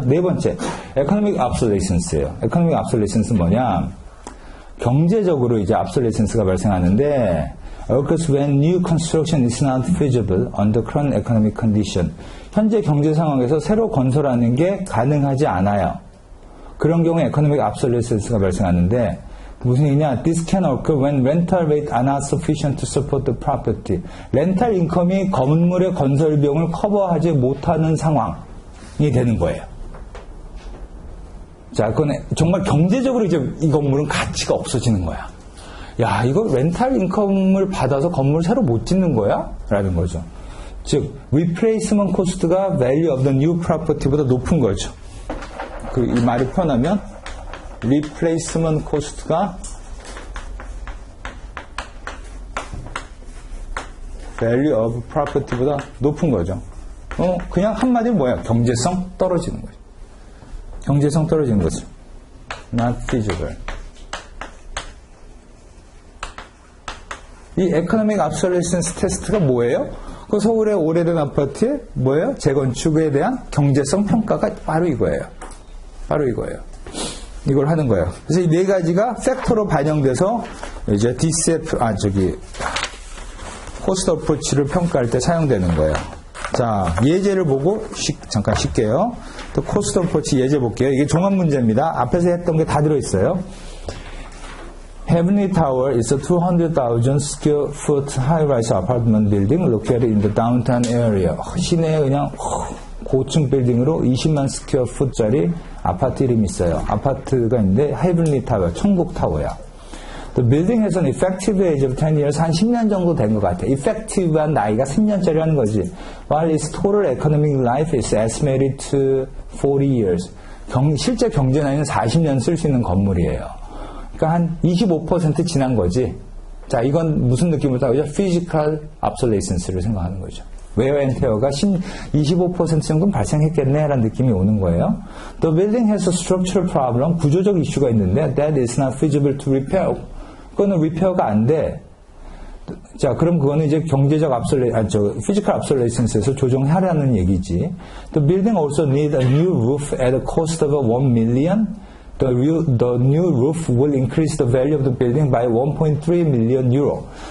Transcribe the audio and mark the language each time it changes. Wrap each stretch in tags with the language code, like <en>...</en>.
<ko>네 번째 에코노믹 압솔레센스예요. 에코노믹 압솔레센스는 뭐냐? 경제적으로 이제 압솔레센스가 발생하는데</ko> <en>occurs when new construction is not feasible under current economic condition.</en> <ko>현재 경제 상황에서 새로 건설하는 게 가능하지 않아요. 그런 경우에 에코노믹 압솔레센스가 발생하는데 무슨 얘기냐?</ko> <en>This can occur when rental rates are not sufficient to support the property.</en> <ko>렌탈 인컴이 건물의 건설 비용을 커버하지 못하는 상황이 되는 거예요. 자, 그건 정말 경제적으로 이제 이 건물은 가치가 없어지는 거야. 야, 이거 렌탈 인컴을 받아서 건물 새로 못 짓는 거야? 라는 거죠. 즉, replacement cost가 value of the new property보다 높은 거죠. 이 말을 표현하면 replacement cost가 value of property보다 높은 거죠. 그냥 한마디로 뭐야? 경제성 떨어지는 거죠. 경제성 떨어지는 거죠.</ko> <en>Not feasible.</en> <ko>이 economic obsolescence 테스트가 뭐예요? 그 서울의 오래된 아파트에 뭐예요? 재건축에 대한 경제성 평가가 바로 이거예요. 바로 이거예요. 이걸 하는 거예요. 그래서 이 네 가지가 팩터로 반영돼서 이제 DCF, 코스트 어프로치를 평가할 때 사용되는 거예요. 자, 예제를 보고 잠깐 쉴게요. 또 코스트 어프로치 예제 볼게요. 이게 종합 문제입니다. 앞에서 했던 게 다 들어있어요.</ko> <en>Heavenly Tower is a 200,000 square foot high-rise apartment building located in the downtown area.</en> <ko>시내에 그냥 고층 빌딩으로 20만 스퀘어 풋짜리 아파트 이름이 있어요. 아파트가 있는데 Heavenly Tower, 천국 타워야.</ko> <en>The building has an effective age of 10 years.</en> <ko>한 10년 정도 된 것 같아. effective한 나이가 10년짜리라는 거지.</ko> <en>While its total economic life is estimated to 40 years.</en> <ko>실제 경제 나이는 40년 쓸 수 있는 건물이에요. 그러니까 한 25% 지난 거지. 자, 이건 무슨 느낌으로 따르죠? Physical obsolescence를 생각하는 거죠. wear and tear가 25% 정도는 발생했겠네 라는 느낌이 오는 거예요.</ko> <en>The building has a structural problem.</en> <ko>구조적 이슈가 있는데</ko> <en>that is not feasible to repair.</en> <ko>그거는 리페어가 안 돼. 자, 그럼 그거는 이제 경제적 physical obsolescence에서 조정하라는 얘기지.</ko> <en>The building also need a new roof at a cost of 1 million. The new roof will increase the value of the building by 1.3 million euro.</en>